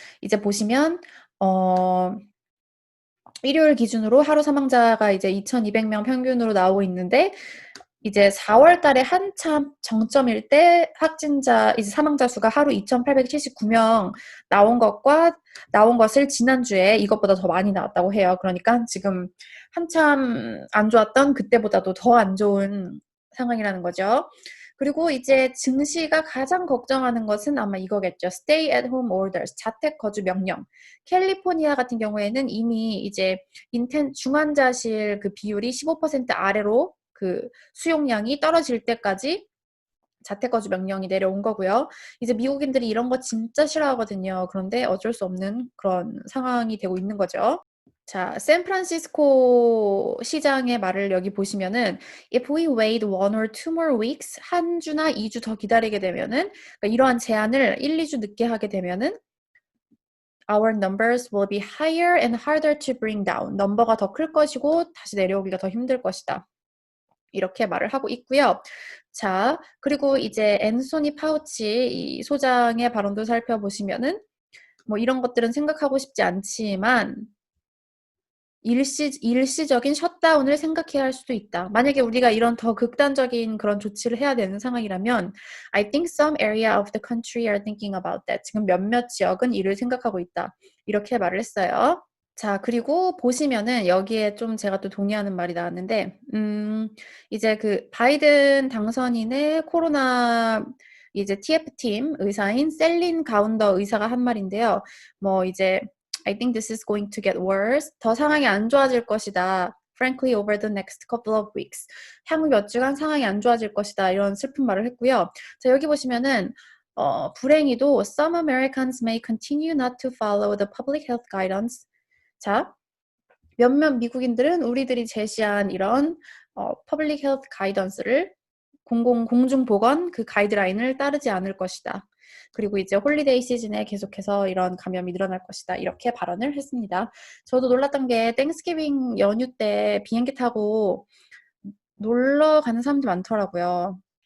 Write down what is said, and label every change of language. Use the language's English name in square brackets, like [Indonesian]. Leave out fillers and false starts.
[Korean] 이제 보시면 일요일 기준으로 하루 사망자가 이제 2,200명 평균으로 나오고 있는데 이제 4월 달에 한참 정점일 때 이제 사망자 수가 하루 2,879명 나온 것을 지난주에 이것보다 더 많이 나왔다고 해요. 그러니까 지금 한참 안 좋았던 그때보다도 더 안 좋은 상황이라는 거죠. 그리고 이제 증시가 가장 걱정하는 것은 아마 이거겠죠. [English] Stay at home orders, 자택 거주 명령. [Korean] 캘리포니아 같은 경우에는 이미 이제 중환자실 그 비율이 15% 아래로 그 수용량이 떨어질 때까지 자택거주 명령이 내려온 거고요. 이제 미국인들이 이런 거 진짜 싫어하거든요. 그런데 어쩔 수 없는 그런 상황이 되고 있는 거죠. 자, 샌프란시스코 시장의 말을 여기 보시면은 [English] If we wait 1 or 2 more weeks, [Korean] 한 주나 2주 더 기다리게 되면은 그러니까 이러한 제한을 1, 2주 늦게 하게 되면은 [English] our numbers will be higher and harder to bring down. [Korean] 넘버가 더 클 것이고 다시 내려오기가 더 힘들 것이다. 이렇게 말을 하고 있고요. 자, 그리고 이제 앤소니 파우치 이 소장의 발언도 살펴보시면은 뭐 이런 것들은 생각하고 싶지 않지만 일시적인 셧다운을 생각해야 할 수도 있다. 만약에 우리가 이런 더 극단적인 그런 조치를 해야 되는 상황이라면 [English] I think some area of the country are thinking about that. [Korean] 지금 몇몇 지역은 이를 생각하고 있다. 이렇게 말을 했어요. 자, 그리고 보시면은 여기에 좀 제가 또 동의하는 말이 나왔는데 이제 그 바이든 당선인의 코로나 이제 TF팀 의사인 셀린 가운더 의사가 한 말인데요. 뭐 이제 [English] I think this is going to get worse. [Korean] 더 상황이 안 좋아질 것이다. [English] Frankly, over the next couple of weeks. [Korean] 향후 몇 주간 상황이 안 좋아질 것이다. 이런 슬픈 말을 했고요. 자, 여기 보시면은 불행히도 [English] some Americans may continue not to follow the public health guidance. [Korean] 자, 몇몇 미국인들은 우리들이 제시한 이런 [English] public health guidance [Korean] 를 공중보건 그 가이드라인을 따르지 않을 것이다. 그리고 이제 홀리데이 시즌에 계속해서 이런 감염이 늘어날 것이다. 이렇게 발언을 했습니다. 저도 놀랐던 게 땡스기빙 연휴 때 비행기 타고 놀러 가는 사람들이 많더라고요.